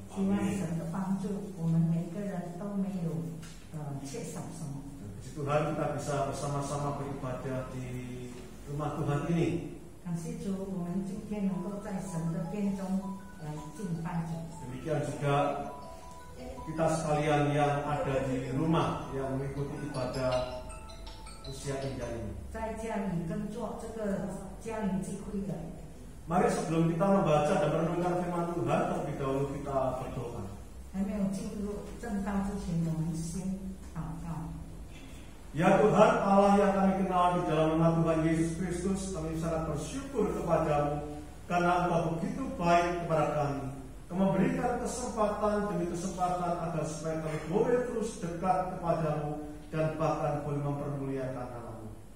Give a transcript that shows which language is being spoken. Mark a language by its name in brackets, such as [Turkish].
[Chinese] 希望神的帮助，我们每个人都没有缺少什么。 [Indonesian] Puji Tuhan kita bisa bersama-sama beribadah di rumah Tuhan ini. [Chinese] 感谢主，我们今天能够在神的殿中来敬拜主。 [Indonesian] Demikian juga kita sekalian yang ada di rumah yang mengikuti ibadah usia indah ini. [Chinese] 在家里跟做这个家庭聚会的。 [Indonesian] Mari sebelum kita membaca dan merenungkan firman Tuhan, terlebih dahulu kita berdoa. [Chinese] 还没有进入正道之前，我们先祷告。 [Indonesian] Ya Tuhan Allah yang kami kenal di dalam nama Tuhan Yesus Kristus, kami sangat bersyukur kepadamu karena Engkau begitu baik kepada kami. memberikan kesempatan demi kesempatan agar supaya kami boleh terus dekat kepadamu dan bahkan boleh mempermuliakan nama-Mu.